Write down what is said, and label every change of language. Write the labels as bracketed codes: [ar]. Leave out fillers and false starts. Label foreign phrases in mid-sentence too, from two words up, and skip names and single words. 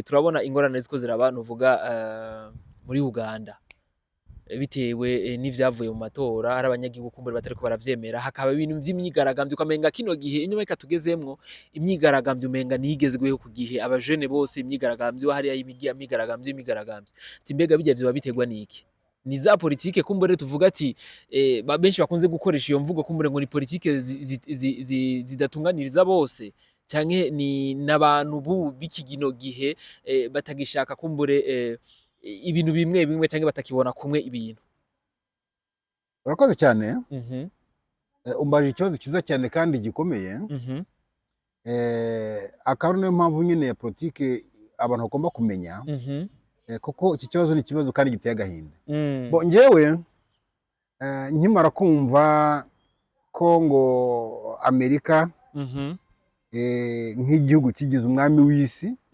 [rn] Turabona ingorane ziko ziraba novuga muri Uganda, bitewe n'ivyavuye mu matora, ari abanyagihugu kumbure batariko baravyemera, hakaba ibintu vy'imyigaragambyo ukamenga kino gihe inyuma y'ika tugezemwo imyigaragambyo umenga nigezweho ku gihe, abajene bose imyigaragambyo hariya y'imyigaragambyo, ati mbega bijya vyo babitegwa niki. Ni za politike kumbure tuvuga ati benshi bakunze gukoresha iyo mvugo kumbure ngo ni politike zidatunganiriza bose, canke ni nabantu b'ikigino gihe batagishaka kumbure ibintu bimwe canke batakibona kumwe ibintu. [rw] Urakoze cyane. Umbaje ikibazo cyiza cyane kandi gikomeye. Akaba niyo mpamvu nyine ya politike abantu bagomba kumenya, kuko iki kibazo ni ikibazo kandi giteye agahinda. Bo njyewe nkimara kumva ko ngo Amerika nk'igihugu kigize umwami w'isi,